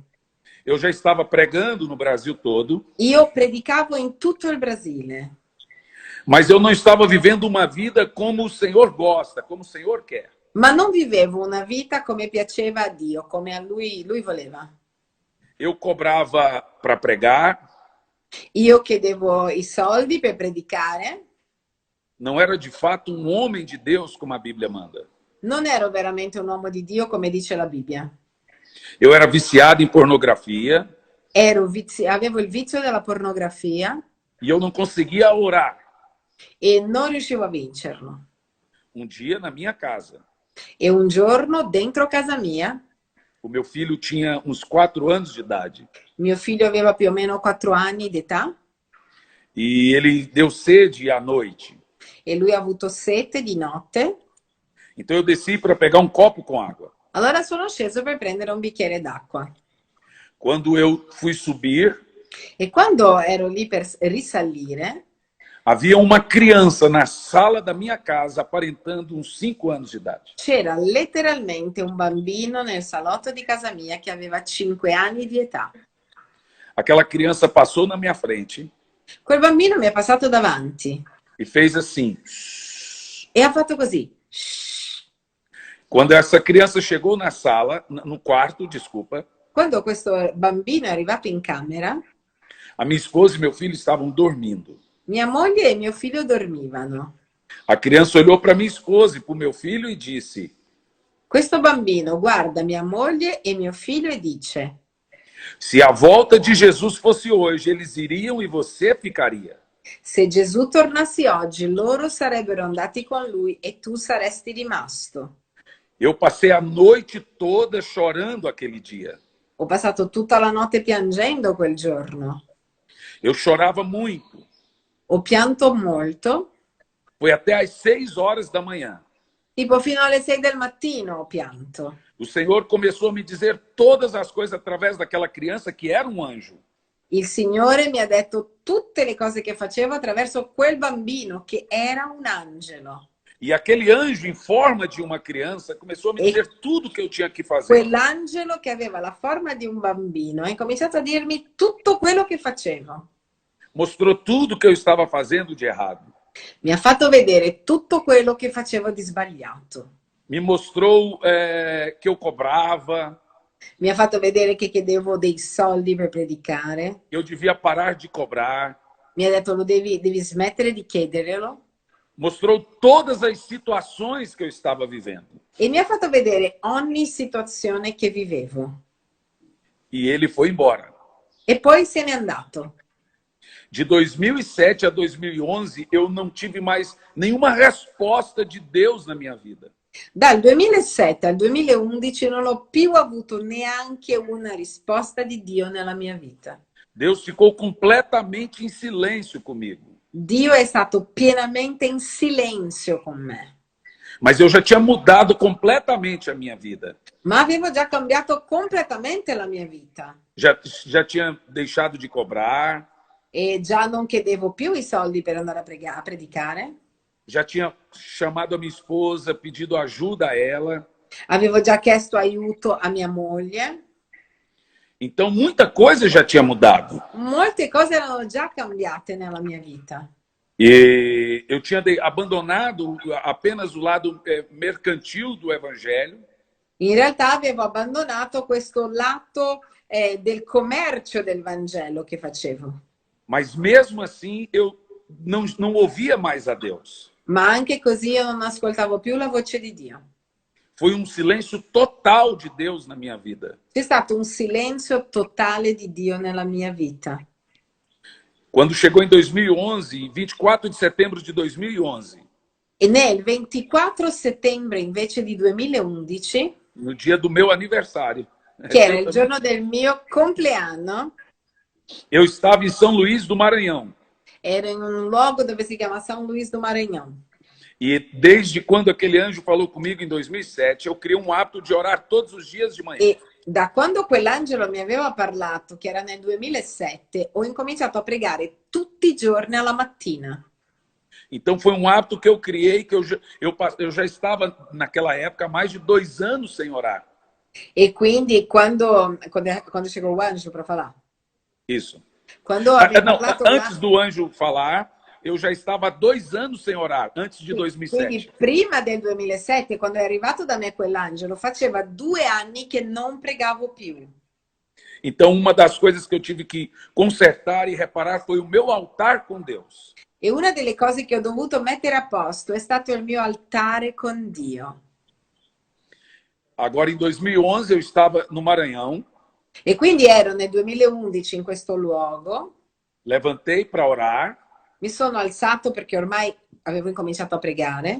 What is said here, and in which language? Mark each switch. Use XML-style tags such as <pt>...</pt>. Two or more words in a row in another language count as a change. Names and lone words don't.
<pt>Eu já estava pregando no Brasil todo.</pt> <it>Io predicavo in tutto il Brasile.</it> <pt>Mas eu não estava vivendo uma vida como o Senhor gosta, como o Senhor quer.</pt> <it>Ma non vivevo una vita come piaceva a Dio, come a lui voleva.</it> <pt>Eu cobrava para pregar.</pt> <it>Io chiedevo i soldi per predicare.</it> <pt>Não era de fato um homem de Deus, como a Bíblia manda.</pt> <it>Non ero veramente un uomo di Dio, come dice la Bibbia.</it> <pt>Eu era viciado em pornografia.</pt> <it>Avevo il vizio della pornografia.</it> <pt>E eu não conseguia orar.</pt> <it>E non riuscivo a vincerlo.</it> <pt>Um dia, na minha casa.</pt> <it>E un giorno, dentro casa mia,</it> <pt>o meu filho tinha uns 4 anos de idade.</pt> <it>Mio figlio aveva più o meno 4 anni di età.</it> <pt>E ele deu sede à noite.</pt> <it>E lui ha avuto sete di notte.</it> <pt>Então eu desci para pegar um copo com água.</pt> <it>Allora sono sceso per prendere un bicchiere d'acqua.</it> <pt>Quando eu fui subir,</pt> <it>E quando ero lì per risalire,</it> <pt>havia uma criança na sala da minha casa aparentando uns 5 anos de idade.</pt> <it>c'era letteralmente un bambino nel salotto di casa mia che aveva 5 anni di età.</it> <pt>Aquela criança passou na minha frente.</pt> <it>Quel bambino mi è passato davanti.</it> <pt>E fez assim.</pt> <it>E ha fatto così.</it> <pt>Quando essa criança chegou na sala, no quarto, desculpa.</pt> <it>Quando questo bambino è arrivato in camera,</it> <pt>a minha esposa e meu filho estavam dormindo.</pt> <it>Mia moglie e mio figlio dormivano.</it> <pt>A criança olhou para minha esposa e para o meu filho e disse:</pt> <it>questo bambino guarda mia moglie e mio figlio e dice:</it> <pt>se a volta de Jesus fosse hoje, eles iriam e você ficaria.</pt> <it>Se Gesù tornasse oggi, loro sarebbero andati con lui e tu saresti rimasto.</it> <pt>Eu passei a noite toda chorando aquele dia.</pt> <it>Ho passato tutta la notte piangendo quel giorno.</it> <pt>Eu chorava muito.</pt> <it>Ho pianto molto.</it> <pt>Foi até às 6 horas da manhã.</pt> <it>Tipo fino alle 6 del mattino ho pianto.</it> <pt>O Senhor começou a me dizer todas as coisas através daquela criança que era um anjo.</pt> <it>Il Signore mi ha detto tutte le cose che facevo attraverso quel bambino che era un angelo.</it> <pt>E aquele anjo em forma de uma criança começou a me dizer tudo que eu tinha que fazer.</pt> <it>Quell'angelo che aveva la forma di un bambino ha incominciato a dirmi tutto quello che facevo.</it> <pt>Mostrou tudo que eu estava fazendo de errado.</pt> <it>Mi ha fatto vedere tutto quello che facevo di sbagliato.</it> <pt>Me mostrou que eu cobrava.</pt> <it>Mi ha fatto vedere che chiedevo dei soldi per predicare.</it> <pt>Eu devia parar de cobrar.</pt> <it>Mi ha detto devi smettere di chiederlo.</it> <pt>Mostrou todas as situações que eu estava vivendo.</pt> <it>E mi ha fatto vedere ogni situazione che vivevo.</it> <pt>E ele foi embora.</pt> <it>E poi se n'è andato.</it> <pt>De 2007 a 2011, eu não tive mais nenhuma resposta de Deus na minha vida.</pt> <it>Dal 2007 al 2011 non ho più avuto neanche una risposta di Dio nella mia vita.</it> <pt>Deus ficou completamente em silêncio comigo.</pt> <it>Dio è stato pienamente in silenzio con me.</it> <pt>Mas eu já tinha mudado completamente a minha vida.</pt> <it>Ma avevo già cambiato completamente la mia vita.</it> <pt>Já tinha deixado de cobrar.</pt> <it>E già non chiedevo più i soldi per andare a predicare.</it> <pt>Já tinha chamado a minha esposa, pedido ajuda a ela.</pt> <it>Avevo già chiesto aiuto a mia moglie.</it> <pt>Então, muita coisa já tinha mudado.</pt> <it>Molte cose erano già cambiate nella mia vita.</it> <pt>E eu tinha abandonado apenas o lado mercantil do evangelho.</pt> <it>In realtà avevo abbandonato questo lato del commercio del Vangelo che facevo.</it> <pt>Mas mesmo assim, eu não ouvia mais a Deus.</pt> <it>Ma anche così io non ascoltavo più la voce di Dio.</it> <pt>Foi um silêncio total de Deus na minha vida.</pt> <it>C'è stato un silenzio totale di Dio nella mia vita.</it> <pt>Quando chegou em 2011, 24 de setembro de 2011.</pt> <it>E nel 24 settembre invece di 2011,</it> <pt>no dia do meu aniversário,</pt> <it>che era il giorno del mio compleanno,</it> <pt>eu estava em São Luís do Maranhão.</pt> <it>ero in un luogo dove si chiama São Luís do Maranhão.</it> <pt>E desde quando aquele anjo falou comigo em 2007, eu criei um hábito de orar todos os dias de manhã.</pt> <it>E da quando quell'angelo mi aveva parlato, che era nel 2007, ho incominciato a pregare tutti i giorni alla mattina.</it> <pt>Então foi um hábito que eu criei, que eu já estava naquela época há mais de 2 anos sem orar.</pt> <it>E quindi quando</it> <pt>chegou o anjo para falar? Isso.</pt> <it>Quando aveva</it> <pt>Não,</pt> <it>parlato</it> <pt>antes do anjo falar, eu já estava há 2 anos sem orar, antes de 2007.</pt> <it>Quindi prima del 2007, quando è arrivato da me quell'angelo, faceva 2 anni che non pregavo più.</it> <pt>Então, uma das coisas que eu tive que consertar e reparar foi o meu altar com Deus.</pt> <it>E una delle cose che ho dovuto mettere a posto è stato il mio altare con Dio.</it> <pt>Agora, em 2011, eu estava no Maranhão.</pt> <it>E quindi ero nel 2011 in questo luogo.</it> <pt>Levantei para orar.</pt> <it>Mi sono alzato perché ormai avevo incominciato a pregare.</it>